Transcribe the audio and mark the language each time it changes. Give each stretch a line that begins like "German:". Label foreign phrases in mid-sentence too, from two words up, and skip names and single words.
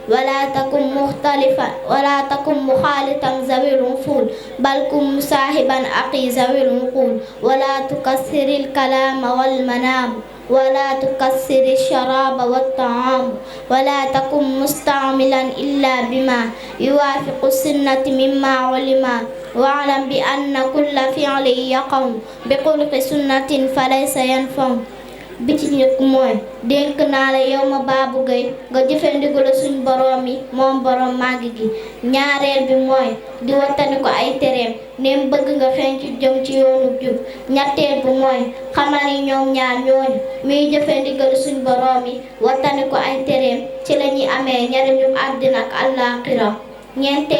Arabic: ولا تكن مخالطا ذوي الوصول بل كن مصاحبا أخي ذوي العقول ولا تكسر الكلام والمنام ولا تكسر الشراب والطعام ولا تكن مستعملا إلا بما يوافق السنة مما علما واعلم بأن كل فعل يقع بخلق سنة فليس ينفع
Wolof: bi ci njëkk mooy dénk naa la yow ma Babou Gueye nga jëfe ndigalu suñ boroom yi moom boroom màgg gi ñaareel bi mooy di wattani ko ay tereem neem bëgg nga xencu jëm ci yoonu jub ñetteel bi mooy xamal ni ñoom ñaar ñooñu muy jëfe ndigalu suñ boroom yi wattani ko ay tereem ci la ñuy amee njariñu àddina ak àllaaxira ñeenteel